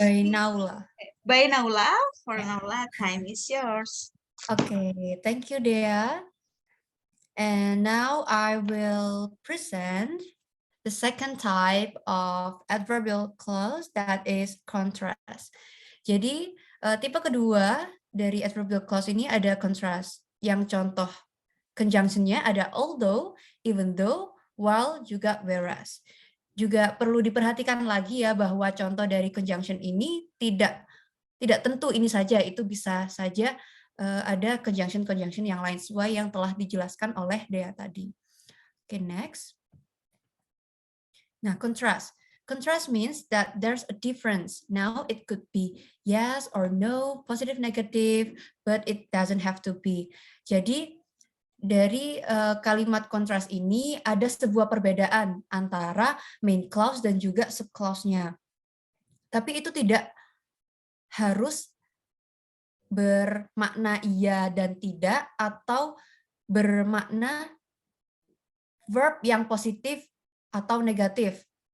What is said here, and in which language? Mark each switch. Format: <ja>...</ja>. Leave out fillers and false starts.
<en>By Naula. By Naula. For Yeah. Naula, time is yours. Okay, thank you, Dea. And now I will present the second type of adverbial clause, that is contrast.</en> <id>Jadi, tipe kedua dari adverbial clause ini ada contrast. Yang contoh conjunction-nya ada although, even though, while, juga whereas. Juga perlu diperhatikan lagi ya bahwa contoh dari conjunction ini tidak tentu ini saja, itu bisa saja ada conjunction yang lain sesuai yang telah dijelaskan oleh Dea tadi. Oke, next. Nah, contrast.</id> <en>Contrast means that there's a difference. Now it could be yes or no, positive, negative, but it doesn't have to be.</en> <id>Jadi dari kalimat contrast ini ada sebuah perbedaan antara main clause dan juga subclause-nya. Tapi itu tidak harus bermakna iya dan tidak, atau bermakna verb yang positif atau negatif.</id>